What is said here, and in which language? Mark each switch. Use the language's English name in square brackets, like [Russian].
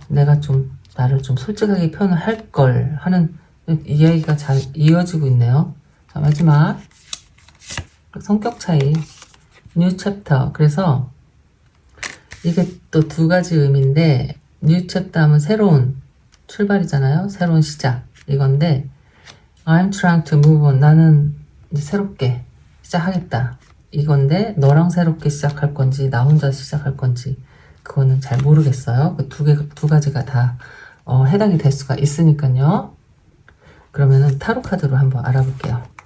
[Korean] 내가 좀 나를 좀 솔직하게 표현을 할 걸 하는 이야기가 잘 이어지고 있네요. 자, 마지막 성격 차이 뉴 챕터. 그래서 이게 또 두 가지 의미인데 뉴 챕터 하면 새로운 출발이잖아요. 새로운 시작 이건데 [English] I'm trying to move on. [Korean] 나는 이제 새롭게 시작하겠다 이건데 너랑 새롭게 시작할 건지 나 혼자 시작할 건지 그거는 잘 모르겠어요. 그 두 가지가 다 해당이 될 수가 있으니까요. 그러면은 타로 카드로 한번 알아볼게요.